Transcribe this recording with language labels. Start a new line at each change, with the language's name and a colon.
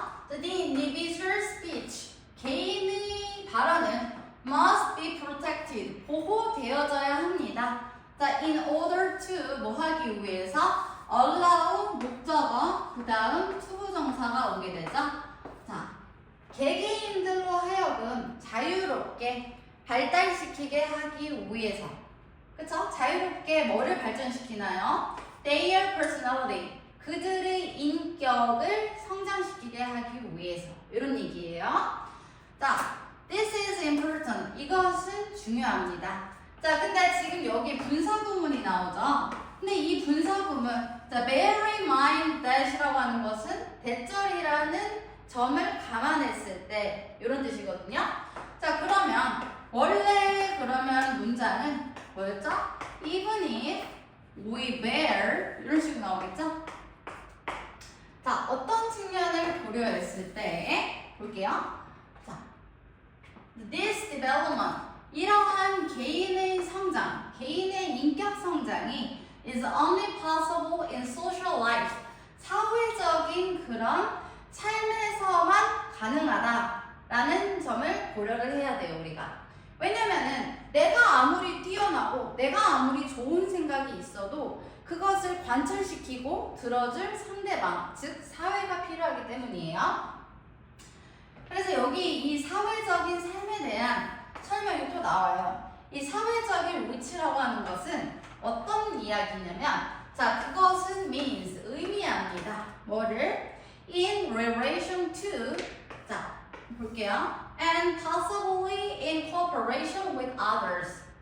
English: The individual speech,
Korean: 개인의 발언은
English: must be protected,
Korean: 보호되어져야 합니다. 자,
English: in order to
Korean: 뭐 하기 위해서 allow 목적어, 그 다음 투부정사가 오게 되죠. 자, 개개인들로 하여금 자유롭게 발달시키게 하기 위해서, 그쵸? 자유롭게 뭐를 발전시키나요?
English: Their personality,
Korean: 그들의 인격을 성장시키게 하기 위해서 이런 얘기예요. 자,
English: this is important,
Korean: 이것은 중요합니다. 자, 근데 지금 여기 분사구문이 나오죠? 근데 이 분사구문, 자,
English: bear in mind that
Korean: 이라고 하는 것은 대절이라는 점을 감안했을 때 이런 뜻이거든요. 자, 그러면 원래 그러면 문장은 뭐였죠?
English: Even if we bear
Korean: 이런 식으로 나오겠죠? 자, 어떤 측면을 고려했을 때 볼게요. 자,
English: this development,
Korean: 이러한 개인의 성장, 개인의 인격 성장이
English: is only possible in social life,
Korean: 사회적인 그런 삶에서만 가능하다라는 점을 고려를 해야 돼요, 우리가. 왜냐면은 내가 아무리 뛰어나고 내가 아무리 좋은 생각이 있어도 그것을 관철시키고 들어줄 상대방, 즉 사회가 필요하기 때문이에요. 그래서 여기 이 사회적인 삶에 대한 설명이 또 나와요. 이 사회적인 위치라고 하는 것은 어떤 이야기냐면, 자, 그것은 means, 의미합니다. 뭐를?
English: In relation to,
Korean: 자, 볼게요.
English: And possibly in cooperation with others.